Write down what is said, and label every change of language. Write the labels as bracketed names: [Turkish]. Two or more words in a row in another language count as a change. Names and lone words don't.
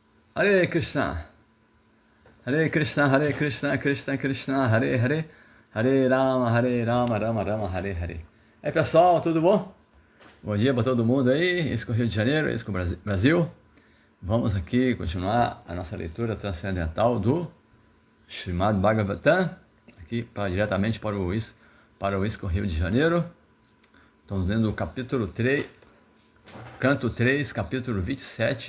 [Portuguese] Hare Krishna, Hare Krishna, Hare Krishna, Krishna Krishna, Hare Hare, Hare Rama, Rama Rama, Hare Hare. Aí pessoal, tudo bom? Bom dia para todo mundo aí, esse é o Rio de Janeiro, esse é o Brasil. Vamos aqui continuar a nossa leitura transcendental do Srimad Bhagavatam, aqui diretamente para o ISKCON Rio de Janeiro. Estamos lendo o capítulo 3, canto 3, capítulo 27.